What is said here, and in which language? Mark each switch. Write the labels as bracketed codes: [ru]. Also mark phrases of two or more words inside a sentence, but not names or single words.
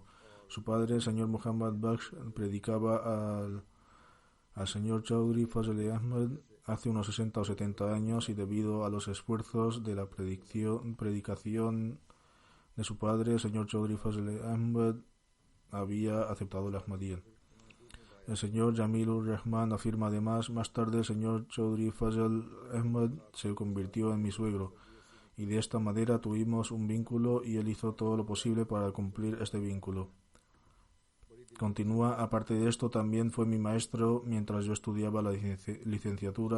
[es] Su padre, el señor Muhammad Bakhsh, predicaba al señor Chaudhry Fazl Ahmad hace unos 60 o 70 años y debido a los esfuerzos de la predicación de su padre, el señor Chaudhry Fazl Ahmad había aceptado el Ahmadiyya. El señor Jamil ur-Rahman afirma además, más tarde el señor Chaudhry Fazl Ahmad se convirtió en mi suegro y de esta manera tuvimos un vínculo y él hizo todo lo posible para cumplir este vínculo. Continúa, aparte de esto también fue mi maestro mientras yo estudiaba la licenciatura.